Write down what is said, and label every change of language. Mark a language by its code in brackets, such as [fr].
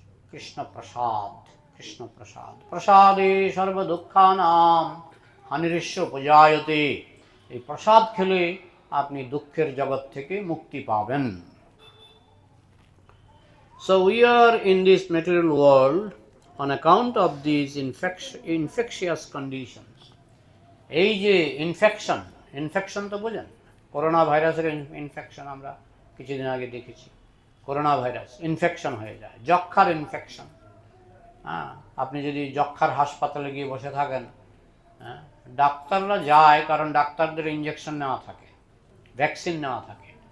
[sa] কৃষ্ণ প্রসাদ। কৃষ্ণ প্রসাদ, প্রসাদে সর্বদুঃখানাম হানিরিষ্য উপজায়তে। [bn] এই প্রসাদ খেলে আপনি দুঃখের জগৎ থেকে মুক্তি পাবেন। [en] So we are in this material world on account of these infectious conditions. [bn] এই যে ইনফেকশন তো বোঝেন, করোনা ভাইরাসের ইনফেকশন আমরা কিছুদিন আগে দেখেছি। করোনা ভাইরাস ইনফেকশন হয়ে যায়, যক্ষ্মার ইনফেকশন। হ্যাঁ, আপনি যদি যক্ষ্মার হাসপাতালে গিয়ে বসে থাকেন, হ্যাঁ, ডাক্তাররা যায় কারণ ডাক্তারদের ইঞ্জেকশন নেওয়া থাকে, ভ্যাকসিন নেওয়া থাকে।